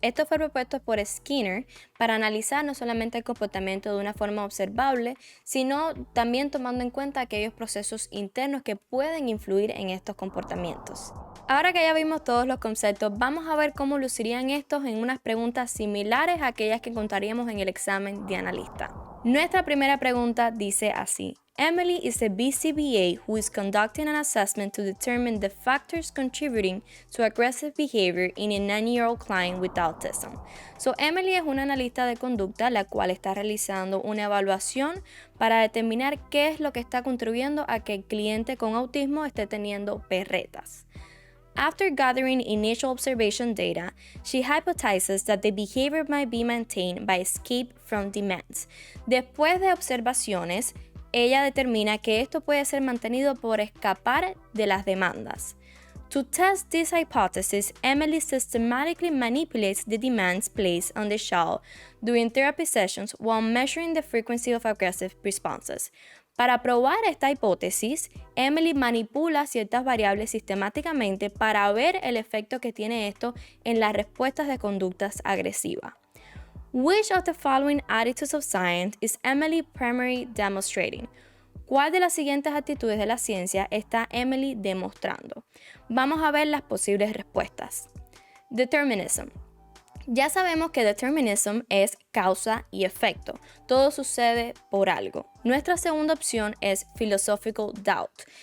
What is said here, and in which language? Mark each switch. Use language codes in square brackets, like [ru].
[es] Esto fue propuesto por Skinner para analizar no solamente el comportamiento de una forma observable, sino también tomando en cuenta aquellos procesos internos que pueden influir en estos comportamientos. Ahora que ya vimos todos los conceptos, vamos a ver cómo lucirían estos en unas preguntas similares a aquellas que encontraríamos en el examen de analista. Nuestra primera pregunta dice así: [en] Emily is a BCBA who is conducting an assessment to determine the factors contributing to aggressive behavior in a 9-year-old client with autism. [es] Emily es una analista de conducta la cual está realizando una evaluación para determinar qué es lo que está contribuyendo a que el cliente con autismo esté teniendo perretas. [en] After gathering initial observation data, she hypothesizes that the behavior might be maintained by escape from demands. [es] Después de observaciones, ella determina que esto puede ser mantenido por escapar de las demandas. [en] To test this hypothesis, Emily systematically manipulates the demands placed on the child during therapy sessions while measuring the frequency of aggressive responses. [es] Para probar esta hipótesis, Emily manipula ciertas variables sistemáticamente para ver el efecto que tiene esto en las respuestas de conductas agresivas. [en] Which of the following attitudes of science is Emily primarily demonstrating? [es] ¿Cuál de las siguientes actitudes de la ciencia está Emily demostrando? Vamos a ver las posibles respuestas. Determinism. Ya sabemos que determinism es causa y efecto. Todo sucede por algo. Nuestra segunda opción es philosophical doubt.